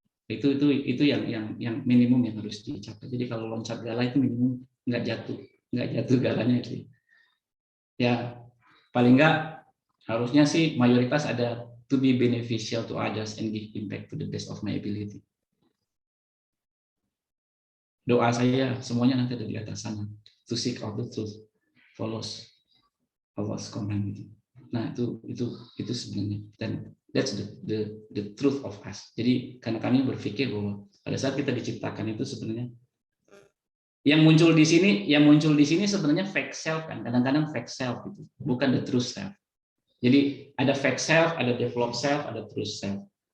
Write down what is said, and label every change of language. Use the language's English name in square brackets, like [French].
[Indonesian] Itu yang minimum yang harus dicapai. Jadi kalau loncat gala itu minimum nggak jatuh galanya itu. Ya paling nggak harusnya sih mayoritas ada [English] to be beneficial to others and give impact to the best of my ability. [Indonesian] Doa saya semuanya nanti ada di atas sana. [English] To seek out the truth, follows Allah's command. [Indonesian] Nah itu sebenarnya, dan [English] that's the truth of us. [Indonesian] Jadi karena kami berpikir bahwa pada saat kita diciptakan itu sebenarnya yang muncul di sini sebenarnya fake self kan. Kadang-kadang fake self itu bukan the true self. Jadi ada fake self, ada develop self, ada true self.